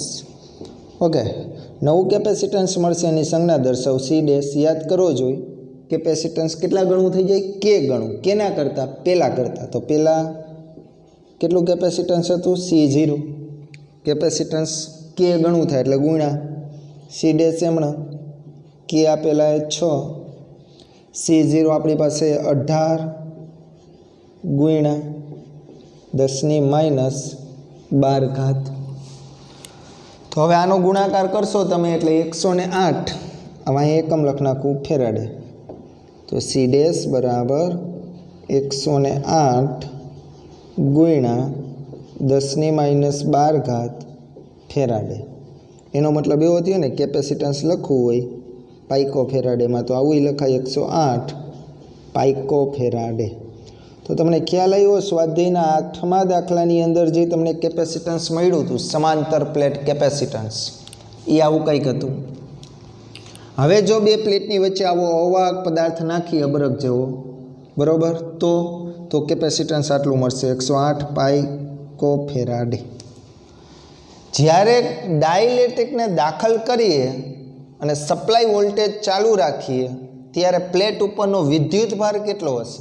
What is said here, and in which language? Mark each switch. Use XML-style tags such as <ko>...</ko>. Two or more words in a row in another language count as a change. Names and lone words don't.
<gu>ઓકે, નવું કેપેસિટન્સ મળશે એની સંજ્ઞા દર્શાવ C' યાદ કરવો જોઈએ। કેપેસિટન્સ કેટલા ગણું થઈ જાય? K ગણું। કેના કરતા? પેલા કરતા। તો પેલા કેટલું કેપેસિટન્સ હતું? C0। કેપેસિટન્સ K ગણું થાય એટલે ગુણ્યા C' એમણે K આપેલા 6, C0 આપણી પાસે 18 ગુણ્યા 10⁻12। તો હવે આનો ગુણાકાર કરશો તમે એટલે 108 આમાં એકમ લખ નાખું ફેરાડે તો</gu> <en>C dash</en> <gu>બરાબર 108 ગુણ્યા 10⁻12 ફેરાડે। એનો મતલબ એવો થયો ને કેપેસિટન્સ લખવું હોય</gu> <en>pico farad</en> <gu>માં તો આવું લખાય 108</gu> <en>pico farad.</en> <gu>તો તમને ખ્યાલ આવ્યો સ્વાધ્યાયના 8મા દાખલાની અંદર જે તમને કેપેસિટન્સ મળ્યું હતું સમાંતર</gu> <en>plate capacitance</en> <gu>એ આવું કંઈક હતું। હવે જો બે પ્લેટની વચ્ચે આવો અવાહક પદાર્થ નાખી અબરક જેવો બરોબર તો કેપેસિટન્સ આટલું મળશે 108</gu> <en>pico farad.</en> <gu>જ્યારે ડાયઇલેક્ટ્રિક ને દાખલ કરીએ અને</gu> <en>supply voltage</en> <gu>ચાલુ રાખીએ ત્યારે પ્લેટ ઉપરનો વિદ્યુત ભાર કેટલો હશે?</gu>